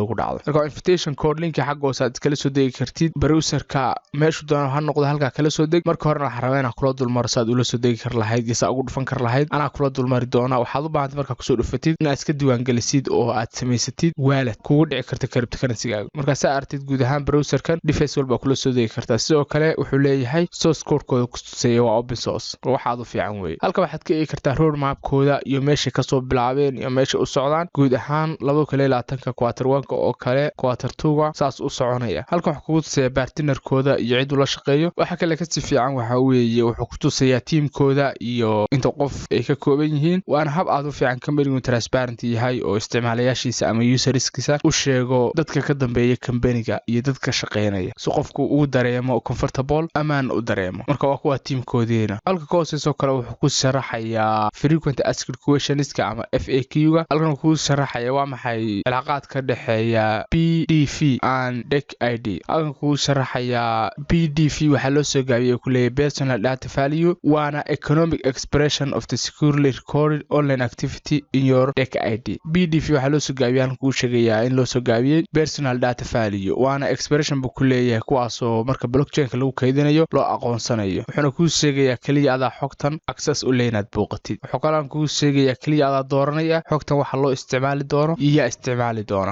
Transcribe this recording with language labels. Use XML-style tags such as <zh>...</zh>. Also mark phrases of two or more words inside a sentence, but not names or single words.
<so>ugu dhacdo marka</so> <en>invitation code</en> <so>linki xagga hoose aad kala soo deegi kartid browser-ka meeshu doona ha noqdo halka kala soo deg marka hore waxaan rabaa inaan kula dulmaro saad ula soo deegi kar lahayd iyo saa ugu dhufan kar lahayd anaa kula dulmari doona waxaad u baahantahay marka ku soo dhufatid inaad iska diiwaan galisid oo aad samaysatid wallet kugu dhici karta cryptocurrency-gaaga marka saa artid guud ahaan browser-kan device walba kula soo deegi kartaa sidoo kale wuxuu leeyahay</so> <en>source code-kooda</en> <so>ku tusayo waa</so> <en>open source</en> <so>waxaad u fiican weeye halka waxaad ka eegi kartaa roadmap-kooda iyo meesha ka soo bilaabeen iyo meesha u socdaan guud ahaan 2020 quarter 1 oo kale quarter 2 saas u soconaya halkan waxa kugu tusaya partner-kooda iyo cid ula shaqeeyo waxa kale ka si fiican waxa weeye wuxuu ku tusayaa team-kooda iyo inta qof ay ka kooban yihiin waana hab aad u fiican company-gu transparent yahay oo isticmaalayaashiisa ama userskiisa u sheego dadka ka dambeeya company-ga iyo dadka shaqeynaya si qofku uu dareemo comfortable amaan u dareemo marka waa kuwa team-koodeena halka koosayso kale wuxuu ku sharaxayaa</so> <en>frequent asked questions-ka</en> <so>ama FAQ-ga halkan wuxuu ku sharaxayaa waa maxay cilaaqaad ka dhaxeeya</so> <en>PDF and DEC ID</en> <so>halkan wuxuu sharaxayaa PDF waxaa loo soo gaabiyey ku leeyahay</so> <en>personal data value</en> <so>waana</so> <en>economic expression of the securely recorded online activity in your DEC ID.</en> <so>BDV waxaa loo soo gaabiyey halkan kuu sheegayaa in loo soo gaabiyey</so> <en>personal data value</en> <so>waana expression buu ku leeyahay kuwaasoo marka blockchain-ka lagu kaydinayo loo aqoonsanayo. wuxuuna kuu sheegayaa kaliya adaa xogtan access u leeyahay inaad booqatid. wuxuu kaloo kuu sheegayaa kaliya adaa dooranaya xogtan waxa loo isticmaali doono iyo isticmaali doono.</so>